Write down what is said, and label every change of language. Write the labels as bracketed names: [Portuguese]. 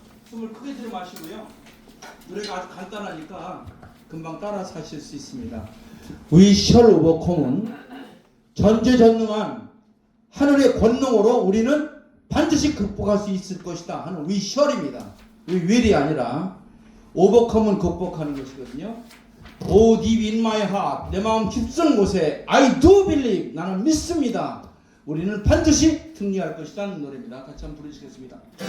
[Korean] 숨을 크게 들여 마시고요. 노래가 아주 간단하니까 금방 따라서 하실 수 있습니다. We shall overcome은 전제전능한 하늘의 권능으로 우리는 반드시 극복할 수 있을 것이다 하는 we shall입니다. [English] we will [Korean] 이 아니라 overcome은 극복하는 것이거든요. [English] Oh deep in my heart, [Korean] 내 마음 깊은 곳에 [English] I do believe, [Korean] 나는 믿습니다. 우리는 반드시 승리할 것이라는 노래입니다. 같이 한번 부르시겠습니다.